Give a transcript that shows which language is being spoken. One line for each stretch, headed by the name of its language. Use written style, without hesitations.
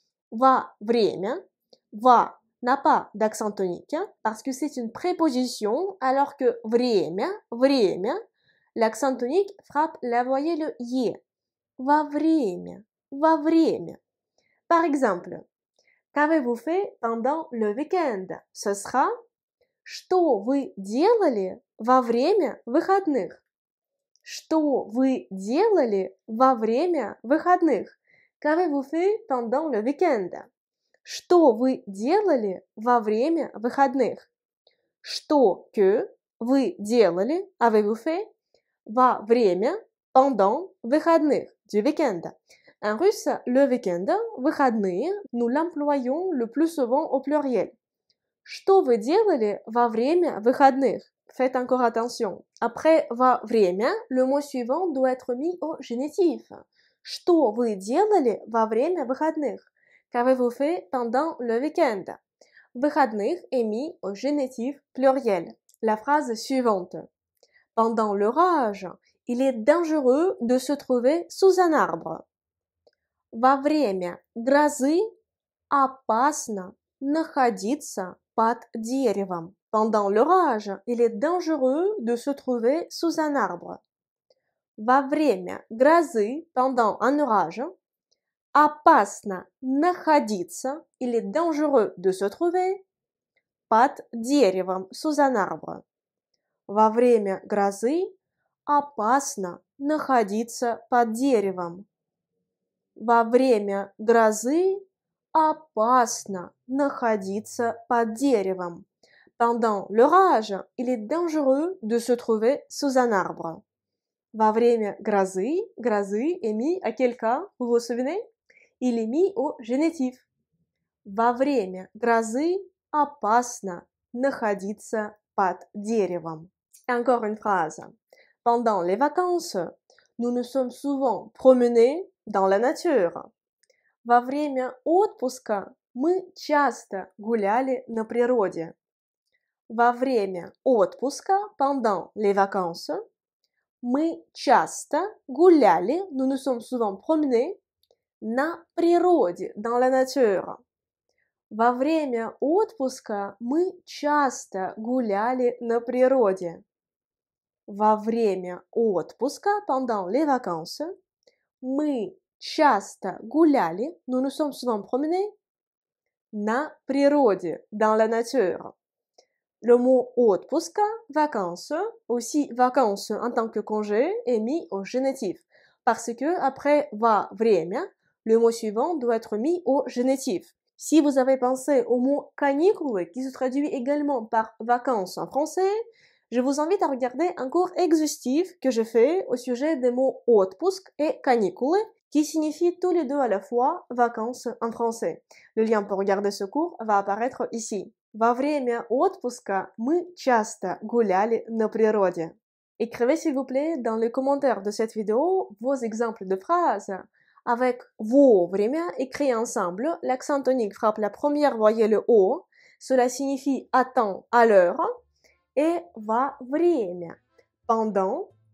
French: Во время, va n'a pas d'accent tonique parce que c'est une préposition, alors que время, l'accent tonique frappe la voyelle е.
Russian: Во время.
French: Par exemple, qu'avez-vous fait pendant le week-end? Ce sera
Russian: что вы делали во время выходных? Что вы делали во время выходных?
French: Qu'avez-vous fait pendant le week-end?
Russian: Что вы делали во время выходных? Что
French: que
Russian: вы делали,
French: avez-vous fait,
Russian: во время,
French: pendant,
Russian: выходных,
French: du week-end. En russe, le week-end, выходные, nous l'employons le plus souvent au pluriel.
Russian: Что вы делали во время выходных?
French: Faites encore attention. Après во время, le mot suivant doit être mis au génitif.
Russian: Что вы делали во время выходных?
French: Qu'avez-vous fait pendant le week-end? Выходных est mis au génitif pluriel. La phrase suivante. Pendant l'orage, il est dangereux de se trouver sous un arbre.
Russian: Во время грозы опасно находиться под деревом.
French: Pendant l'orage, il est dangereux de se trouver sous un arbre.
Russian: Во время грозы,
French: pendant un orage,
Russian: опасно находиться,
French: il est dangereux de se trouver
Russian: под деревом,
French: sous un arbre.
Russian: Во время грозы опасно находиться под деревом. Во время грозы опасно находиться под деревом.
French: Pendant l'orage, il est dangereux de se trouver sous un arbre.
Russian: Во время грозы,
French: грозы est mis à quel cas, vous vous souvenez? Il est mis au génitif.
Russian: Во время грозы опасно находиться под деревом.
French: Et encore une phrase. Pendant les vacances, nous nous sommes souvent promenés dans la nature.
Russian: Во время отпуска мы часто гуляли на природе. Во время отпуска,
French: pendant les vacances,
Russian: мы часто гуляли,
French: nous nous sommes souvent promenés,
Russian: на природе,
French: dans la nature.
Russian: Во время отпуска мы часто гуляли на природе. Во время отпуска,
French: pendant les vacances,
Russian: мы часто гуляли,
French: nous nous sommes souvent promenés,
Russian: на природе,
French: dans la nature. Le mot отпуска, vacances, aussi vacances en tant que congé, est mis au génitif. Parce que après va время, le mot suivant doit être mis au génitif. Si vous avez pensé au mot canicule, qui se traduit également par vacances en français, je vous invite à regarder un cours exhaustif que je fais au sujet des mots отпуск et canicule, qui signifient tous les deux à la fois vacances en français. Le lien pour regarder ce cours va apparaître ici.
Russian: Во время отпуска мы часто гуляли на природе.
French: Écrivez s'il vous plaît dans les commentaires de cette vidéo vos exemples de phrases avec во время écrit ensemble. L'accent tonique frappe la première voyelle O. Cela signifie à temps, à l'heure. Et во время. Pendant.